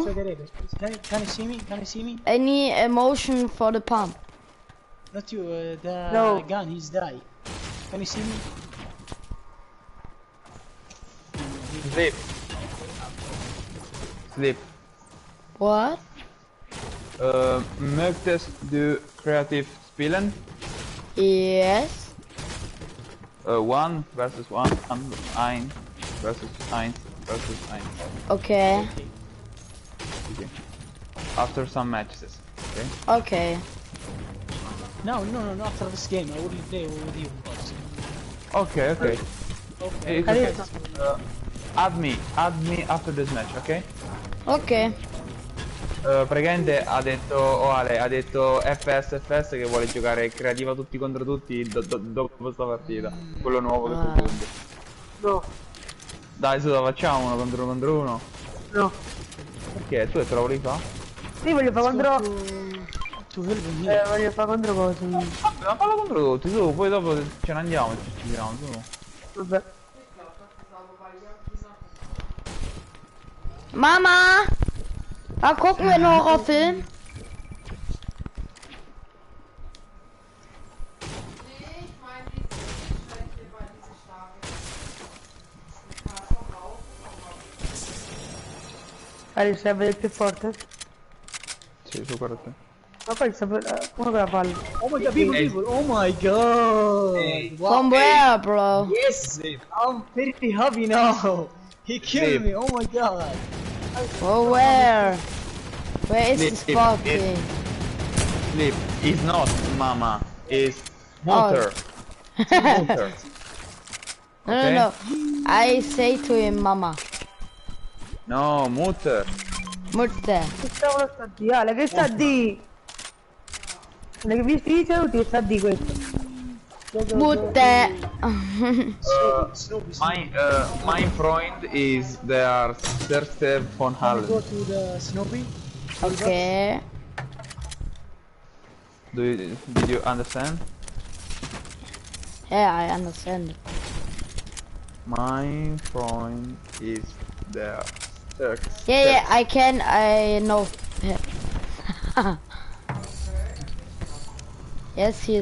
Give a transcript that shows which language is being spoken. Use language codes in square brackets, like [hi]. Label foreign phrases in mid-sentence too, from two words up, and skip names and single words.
[en] Can you see me? Any motion for the pump? Not you, the No. gun, he's die. Can you see me? Sleep. Sleep. What? [de] Möchtest du kreativ spielen? [en] Yes. 1 versus 1, 1 versus 1 versus 1. Okay. Okay. After some matches, okay? Okay. No, after this game, I wouldn't play with you. Okay. Okay. It's okay. Add me after this match, okay? Ok. [it] Praticamente ha detto Ale, ha detto FS che vuole giocare creativa tutti contro tutti dopo sta partita. Quello nuovo che sta giocando. No. Dai, su, lo facciamo uno contro uno. No. Perché? Tu te lo volevi fare? Sì, voglio fare contro... voglio fare contro cosa? Ma fallo contro tutti, tu, poi dopo ce ne andiamo e ci scriviamo, su. Vabbè. Mama! [de] Da gucken wir einen Horrorfilm. [it] Ali serve il più forte? Sì, su, guarda te. Ma poi serve... come la palla? [en] Oh my god, people, oh my god! Wow. From where, bro? Yes! I'm pretty happy now! He killed me, oh my god! Oh, where? Where is this fucking? Sleep is not mama, is motor. Motor. No. I say to him, mama. No, mutter. Mutter. [it] Che cavolo sta di? Ale, che sta di? Che vi dice tutti che sta di questo? Mutter. [de] My Freund is der Stärkste von allen. [en] Go to the Snoopy. Okay. Did you understand? Yeah, I understand. [de] My Freund is der Stärkste. [en] Yeah, I know. Yes, he is.